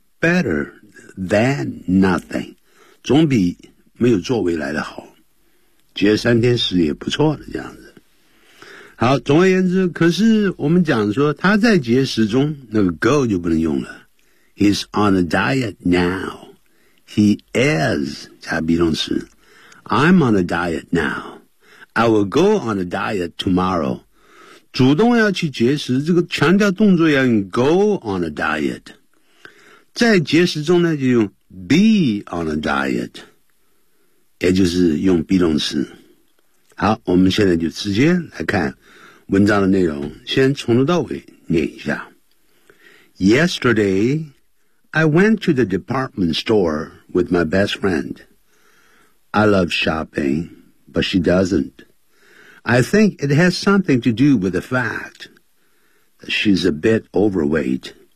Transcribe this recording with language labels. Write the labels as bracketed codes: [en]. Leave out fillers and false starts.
[zh] Better than nothing. 总比没有作为来的好。节三天食也不错的这样子。好，总而言之，可是我们讲说他在节食中，那个 go 就不能用了。 [en] He's on a diet now. He is 加 be 动词 I'm on a diet now. I will go on a diet tomorrow. 主动要去节食，这个强调动作要用 go on a diet. [zh] 在节食中呢，就用 be on a diet，也就是用 be 动词。好，我们现在就直接来看文章的内容，先从头到尾念一下。 [en] Yesterday. I went to the department store with my best friend. I love shopping, but she doesn't. I think it has something to do with the fact that she's a bit overweight.